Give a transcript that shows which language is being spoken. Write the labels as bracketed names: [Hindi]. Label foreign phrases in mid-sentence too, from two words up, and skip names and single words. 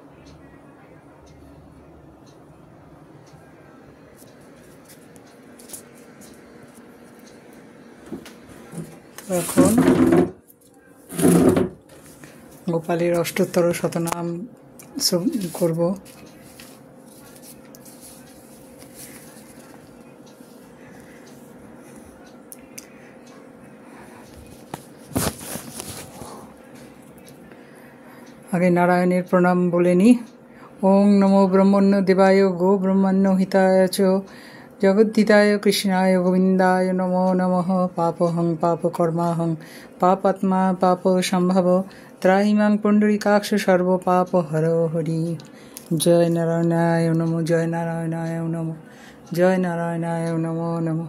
[Bangla] তো এখন গোপালের অষ্টোত্তর শতনাম করব। আগে নারায়ণের প্রণাম বলে নি। [Sanskrit] ওং নমো ব্রহ্মণ্য দেবায় গো ব্রহ্মণ্য হিতায় চ जगद्धिताय कृष्णाय गोविन्दाय नमो नमः। पापहं पापकर्माहं पापात्मा पापसम्भव त्राहि मां पुण्डरीकाक्ष सर्वपापहरो हरि। जय नारायणाय नमो, जय नारायणाय नमो, जय नारायणाय नमो नमो।